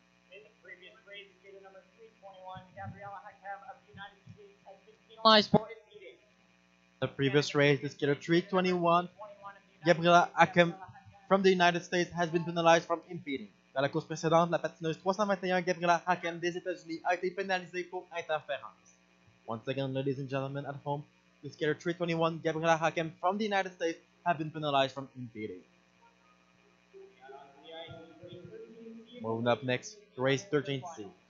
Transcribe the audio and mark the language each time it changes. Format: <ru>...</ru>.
<en>In the previous race, skater number 321, Gabriela Hakem of the United States, has been penalized for impeding. The previous race, the skater 321, Gabriela Hakem from the United States has been penalized from impeding.</en> <fr>Dans la course précédente, la patineuse 321 Gabriela Hakem des États-Unis a été pénalisée pour interférence.</fr> <en>Once again, ladies and gentlemen at home, the skater 321 Gabriela Hakem from the United States have been penalized from impeding. Moving up next, race 13C.</en>